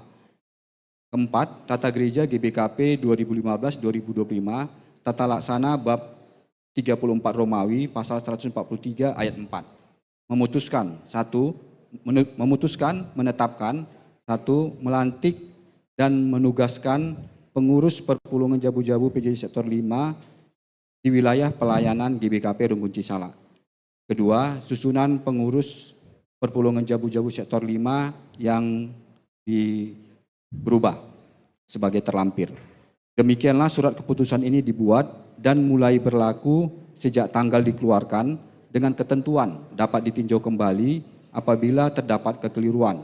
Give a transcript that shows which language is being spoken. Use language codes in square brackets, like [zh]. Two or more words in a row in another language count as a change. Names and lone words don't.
[id] Keempat, Tata Gereja GBKP 2015-2025, Tata Laksana bab 34 Romawi, pasal 143 ayat 4. Menetapkan, 1. Melantik dan menugaskan pengurus perpulungan Jabu-Jabu PJJ Sektor 5 di wilayah pelayanan GBKP Runggun Cisalak. Kedua, susunan pengurus perpulungan Jabu-Jabu Sektor 5 yang berubah sebagai terlampir. Demikianlah surat keputusan ini dibuat dan mulai berlaku sejak tanggal dikeluarkan dengan ketentuan dapat ditinjau kembali apabila terdapat kekeliruan.